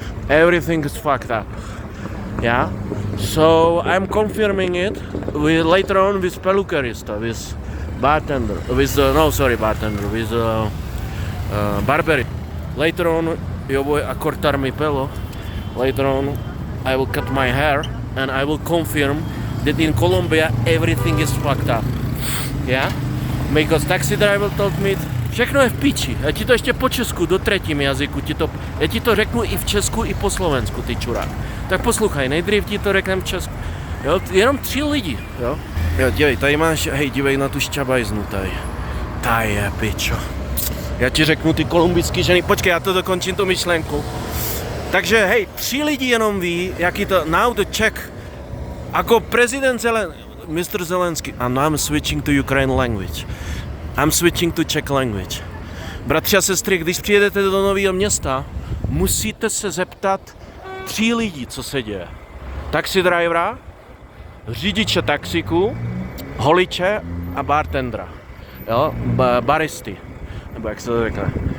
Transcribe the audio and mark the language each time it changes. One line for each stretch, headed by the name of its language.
English: Everything is fucked up. Yeah? So I'm confirming it later on with peluquerista, with bartender, with barber. Later on,
Spanish: yo voy a cortar mi pelo.
English: Later on, I will cut my hair, and I will confirm that in Colombia everything is fucked up. Yeah? Because taxi driver told me,
Czech: všechno je v píči. Já ti to ještě po česku, do třetím jazyku, já ti to řeknu i v česku, i po slovensku, ty čurák. Tak poslouchaj, nejdřív ti to řeknem v česku. Jo, jenom 3 lidi, jo. Jo, dívej, tady máš, hej, dívej na tu šťabajznu tady. Ta je pičo. Já ti řeknu ty kolumbijský ženy, počkej, já to dokončím tu myšlenku. Takže, hej, 3 lidi jenom ví, jaký to,
English: now the check,
Czech: jako prezident Mr.
English: Zelensky, and I'm switching to Ukraine language. I'm switching to Czech language.
Czech: Bratři a sestry, když přijedete do nového města, musíte se zeptat 3 lidí, co se děje. Taxi drivera, řidiče taxiku, holiče a bartendera. Jo? Baristy. Nebo jak se to řekne?